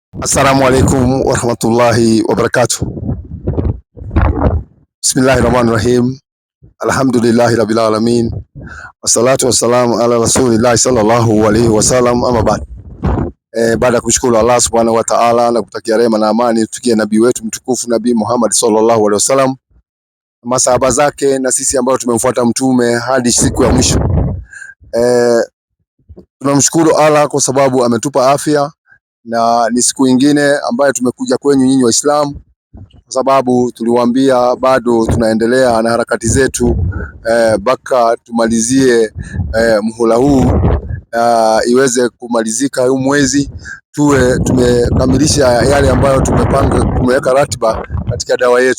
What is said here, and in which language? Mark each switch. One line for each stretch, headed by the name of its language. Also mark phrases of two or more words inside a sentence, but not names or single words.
Arabic: السلام عليكم ورحمة الله وبركاته بسم الله الرحمن الرحيم. الحمد لله رب العالمين. والصلاة والسلام على رسول الله صلى الله عليه وسلم, أما بعد.
Swahili: Baada ya kushukuru Allah
Arabic: سبحانه وتعالى
Swahili: na kutakia rehema na amani tukie nabii wetu mtukufu Nabii Muhammad
Arabic: صلى الله عليه وسلم,
Swahili: masahaba zake na sisi ambao tumemfuata mtume hadi siku ya mwisho. Tunamshukuru Allah kwa sababu ametupa afya na ni siku nyingine ambayo tumekuja kwenyu nyinyi Waislamu, kwa sababu tuliwaambia bado tunaendelea na harakati zetu mpaka tumalizie muhula huu iweze kumalizika huu mwezi, tuwe tumekamilisha yale ambayo tumepanga, tumeweka ratiba katika dawa yetu.